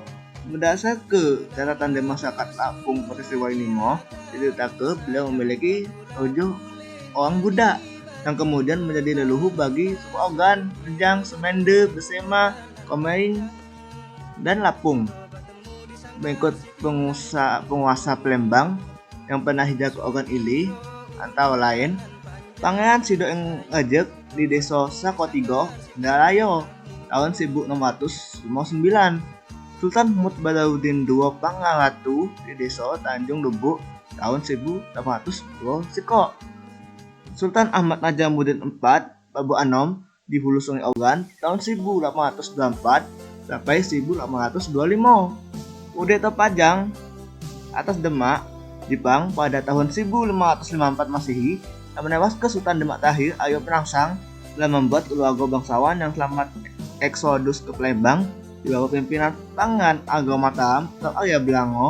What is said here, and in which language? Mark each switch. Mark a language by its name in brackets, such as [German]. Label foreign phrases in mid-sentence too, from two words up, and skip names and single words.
[Indonesian] Berdasarkan catatan dari masyarakat Lapung peristiwa ini diceritakan beliau memiliki 7 orang budak yang kemudian menjadi leluhur bagi suku Ogan, Rejang, Semende, Besema, Komering, dan Lapung. Mengikut penguasa Palembang yang pernah hijrah ke Ogan ini, antara lain Pangeran Sidoeng Ngajek di desa Sakotigo, Indralaya tahun 1659, Sultan Mahmud Badauddin II Pangaratu di desa Tanjung Lubuk tahun 1802 Siko, Sultan Ahmad Najamuddin IV Babu Anom di Hulu Sungai Ogan tahun 1824 sampai 1825. Kudeta Pajang atas Demak, Jepang pada tahun 1554 Masehi yang menewaskan Sultan Demak Tahir Ayo Perangsang telah membuat keluarga bangsawan yang selamat eksodus ke Palembang di bawah pimpinan Pangeran Ageng Mataram atau Arya Belango.